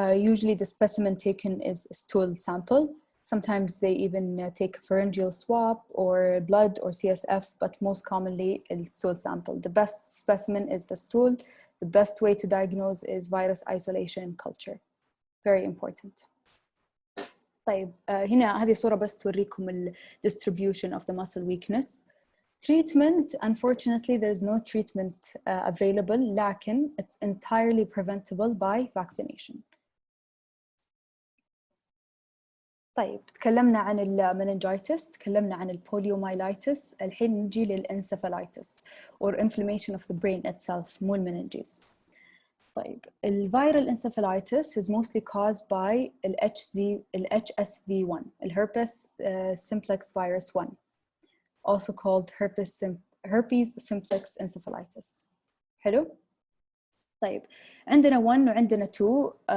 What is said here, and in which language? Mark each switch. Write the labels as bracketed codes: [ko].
[en] Usually the specimen taken is a stool sample. Sometimes they even take a pharyngeal swab or blood or CSF, but most commonly a stool sample. The best specimen is the stool. The best way to diagnose is virus isolation and culture. Very important. [ar] طيب, هنا هذه صورة بس توريكم ال [en] distribution of the muscle weakness. Treatment, unfortunately, there's no treatment available, لكن it's entirely preventable by vaccination. [ar] طيب, تكلمنا عن المننجايتس, تكلمنا عن البوليومايلايتس, الحين نجي للانسفالايتس [en] or inflammation of the brain itself, [ar] مو المننجيز. طيب, [en] الفيرال encephalitis is mostly caused by HSV1, herpes simplex virus 1, also called herpes simplex encephalitis. [ar] حلو؟ طيب, عندنا 1 وعندنا 2.